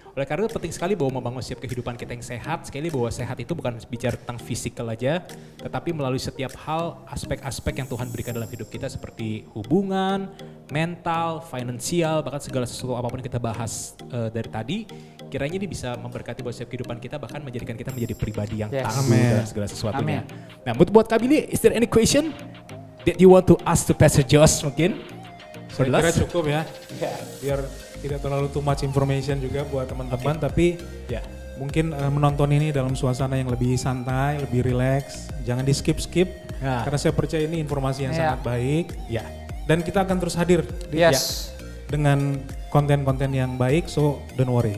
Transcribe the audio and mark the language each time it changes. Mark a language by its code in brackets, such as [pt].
[id] Oleh karena itu penting sekali bahwa membangun setiap kehidupan kita yang sehat. Sekali bahwa sehat itu bukan bicara tentang fisikal aja, tetapi melalui setiap hal, aspek-aspek yang Tuhan berikan dalam hidup kita seperti hubungan, mental, finansial, bahkan segala sesuatu apapun yang kita bahas dari tadi, kiranya ini bisa memberkati buat setiap kehidupan kita, bahkan menjadikan kita menjadi pribadi yang tangguh dalam segala sesuatunya. Nah, buat [en] Kak Billy, is there any question that you want to ask to Pastor Josh [id] mungkin? Saya kira cukup ya, biar tidak terlalu [en] too much information [id] juga buat teman-teman, tapi mungkin menonton ini dalam suasana yang lebih santai, lebih relax, jangan di skip-skip, karena saya percaya ini informasi yang sangat baik, dan kita akan terus hadir dengan konten-konten yang baik, [en] so don't worry.